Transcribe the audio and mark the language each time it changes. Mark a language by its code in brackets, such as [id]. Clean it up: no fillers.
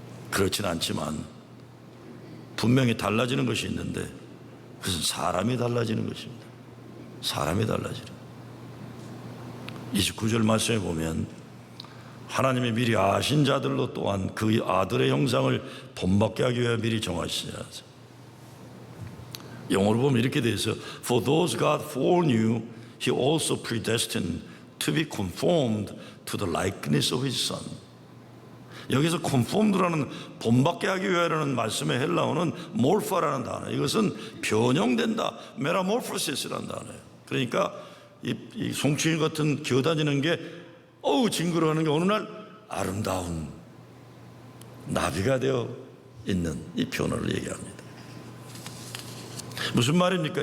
[ko] 그렇진 않지만 분명히 달라지는 것이 있는데 그것은 사람이 달라지는 것입니다. 사람이 달라지는. 29절 말씀에 보면 하나님이 미리 아신 자들로 또한 그 아들의 형상을 본받게 하기 위해 미리 정하시자. 영어로 보면 이렇게 돼 있어요. [en] For those God foreknew, He also predestined to be conformed to the likeness of His Son. [ko] 여기서 conformed라는 본받게 하기 위하여라는 말씀의 헬라어는 morpha라는 단어. 이것은 변형된다, metamorphosis라는 단어예요. 그러니까 이 송충이 같은 기어다니는 게 징그러워하는 게 어느 날 아름다운 나비가 되어 있는 이 변화를 얘기합니다. 무슨 말입니까?